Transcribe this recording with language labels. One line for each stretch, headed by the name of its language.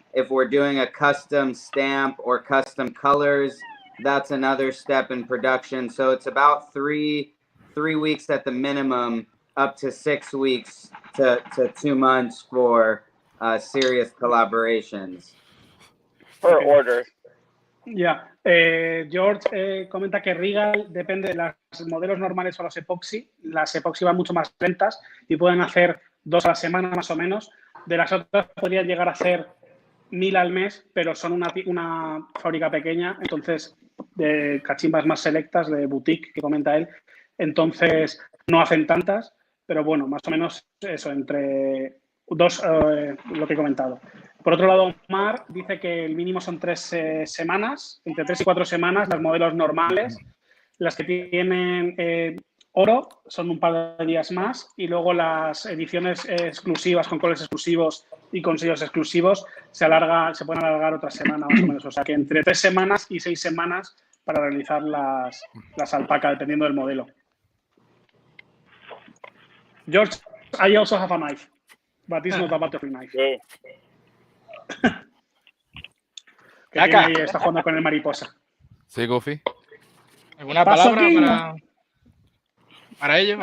English: If we're doing a custom stamp or custom colors, that's another step in production. So it's about three weeks at the minimum, up to 6 weeks to 2 months for serious collaborations. Per order.
Spanish: Ya, George comenta que Regal depende de los modelos normales o los epoxi. Las epoxi van mucho más lentas y pueden hacer 2 a la semana más o menos. De las otras podría llegar a ser 1000 al mes, pero son una fábrica pequeña, entonces de cachimbas más selectas, de boutique, que comenta él. Entonces no hacen tantas, pero bueno, más o menos eso, entre dos, lo que he comentado. Por otro lado, Omar dice que el mínimo son 3 semanas, entre 3 y 4 semanas, las modelos normales. Las que tienen oro son un par de días más, y luego las ediciones exclusivas con colores exclusivos y con sellos exclusivos se pueden alargar otra semana más o menos. O sea que entre 3 semanas y 6 semanas para realizar las alpacas, dependiendo del modelo.
English: George, I also have a knife, but it's not a butterfly knife.
Spanish: Sí. Que tiene ahí, está jugando con el mariposa. Sí, Goofy. ¿Alguna palabra para ello?